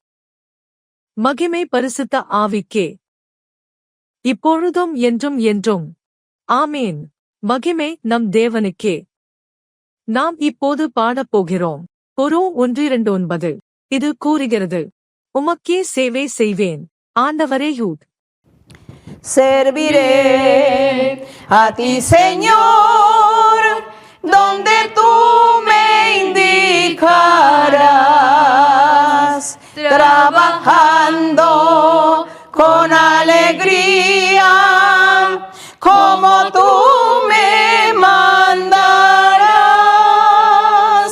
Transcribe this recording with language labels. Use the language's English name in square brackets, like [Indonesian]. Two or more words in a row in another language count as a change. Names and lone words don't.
[Tamil] மகிமை பரிசுத்த ஆவிக்கே. இப்பொழுதும் என்றும் என்றும். ஆமேன். மகிமை நம் தேவனுக்கே. நாம் இப்போது பாடப்போகிறோம். கொரோ 1:9. இது கூறுகிறது, உமக்கே சேவை செய்வேன், ஆண்டவரே. யூத். [Spanish] Serviré a ti, Señor, donde tú me indicarás, trabajando con alegría, como tú me mandarás.